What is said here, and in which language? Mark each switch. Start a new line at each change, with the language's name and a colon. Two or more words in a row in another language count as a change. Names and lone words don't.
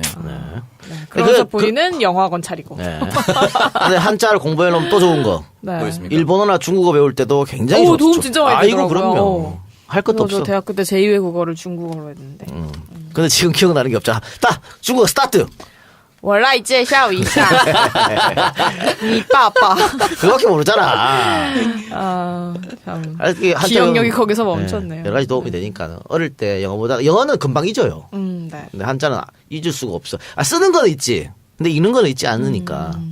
Korean: 그러면서 그- 본인은 영어학원 차리고. 네. 근데 한자를 공부해 놓으면 또 좋은 거. 네. 뭐 있습니까? 일본어나 중국어 배울 때도 굉장히 좋죠. 도움 진짜 많이 아이고 되더라고요. 그럼요. 할 것도 저 없어. 대학교 때 제2외국어를 중국어로 했는데. 근데 지금 기억나는 게 없잖아. 딱 중국어 스타트.
Chinese: 我来介绍一下你爸爸.
Korean: 그거밖에 모르잖아. 참. 이게 한자 기억력이 배우면- 거기서 멈췄네요. 여러 가지 도움이 되니까 어릴 때 영어보다 영어는 금방 잊어요. 네. 근데 한자는 잊을 수가 없어. 쓰는 건 있지. 근데 읽는 건 잊지 않으니까.